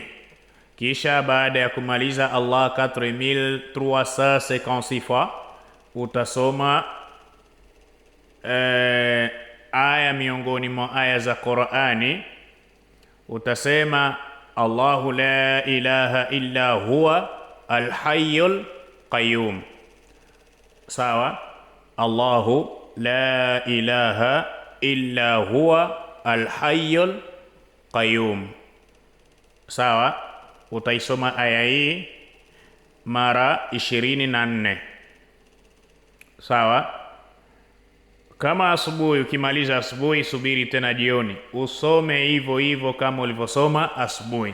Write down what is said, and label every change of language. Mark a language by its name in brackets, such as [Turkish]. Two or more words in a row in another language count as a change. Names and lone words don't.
[Swahili] Kisha baada ya kumaliza Allah 4356 fois, utasoma aya miongoni mwa aya za Qur'ani. Utasema [Arabic] الله لا إله إلا هو الحي القيوم. [Swahili] Sawa? [Arabic] الله لا إله إلا هو الحي القيوم. [Swahili] Sawa? Utaisoma aya hii mara 24. Sawa? Kama asubuhi, ukimaliza asubuhi, subiri tena jioni, usome hivyo hivyo kama ulivyosoma asubuhi.